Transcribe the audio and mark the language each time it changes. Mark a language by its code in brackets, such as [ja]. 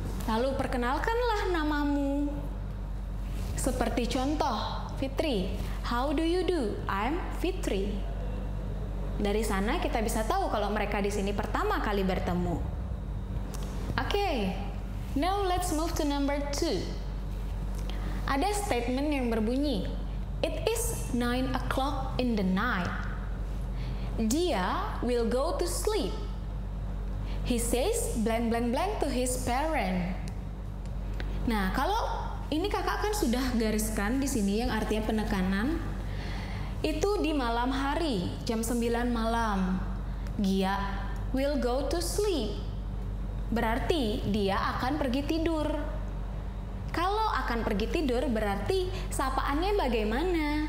[id] Lalu perkenalkanlah namamu. Seperti contoh, Fitri. [en] How do you do? I'm Fitri. [id] Dari sana kita bisa tahu kalau mereka di sini pertama kali bertemu. [en] Oke, now let's move to number 2. [id] Ada statement yang berbunyi, [en] it is 9 o'clock in the night. [id] Dia [en] will go to sleep. He says blank blank blank to his parent. [id] Nah, kalau ini kakak kan sudah gariskan di sini yang artinya penekanan. Itu di malam hari, jam 9 malam. Dia [en] will go to sleep. [id] Berarti dia akan pergi tidur. Kalau akan pergi tidur berarti sapaannya bagaimana?